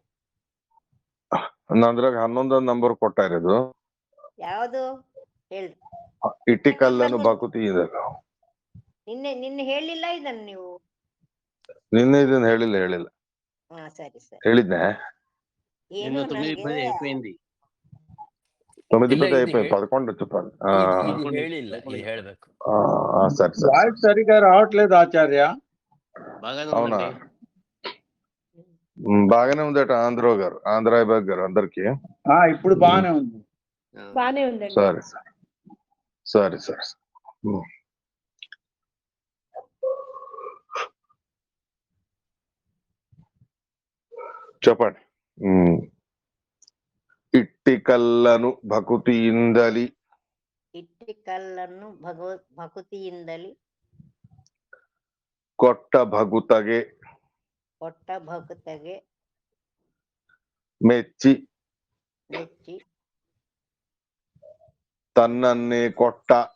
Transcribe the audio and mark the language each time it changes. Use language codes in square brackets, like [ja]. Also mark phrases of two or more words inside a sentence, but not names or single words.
[kn] ನಂದ್ರಾಗ 11 ನಂಬರ್ ಕೊಟ್ಟ ಇರೋದು ಯಾವುದು ಹೇಳಿ. ಇಟ್ಟಿಕಲ್ಲನು ಬಾಕುತಿ ಇದೆ. ನಿನ್ನೆ ಹೇಳಿಲ್ಲ ಇದನ್ನು ನೀವು? ನಿನ್ನೆ ಇದನ್ನ ಹೇಳಿಲ್ಲ ಸರಿ ಸರಿ ಹೇಳಿದ್ನೆ. ಏನು ನನಗೆ [te] 9 అయిపోయింది 11 చెప్పాలి. [kn] ಹೇಳಿಲ್ಲ ಹೇಳ್ಬೇಕು. [te] సరే సరే వాయిస్ సరిగా రావట్లేదు ఆచార్య. అవునా? బాగానే ఉందట ఆంధ్రరావు గారు, ఆంధ్రాబాగ్ గారు అందరికి. ఇప్పుడు బాగానే ఉంది. సరే సరే సరే సరే చెప్పండి. [kn] ಇಟ್ಟಿಕಲ್ಲನು ಭಕುತಿಯಿಂದಲಿ ಭಕುತಿಯಿಂದಲಿ ಕೊಟ್ಟ ಭಗುತಗೆ ಮೆಚ್ಚಿ ತನ್ನನ್ನೇ ಕೊಟ್ಟ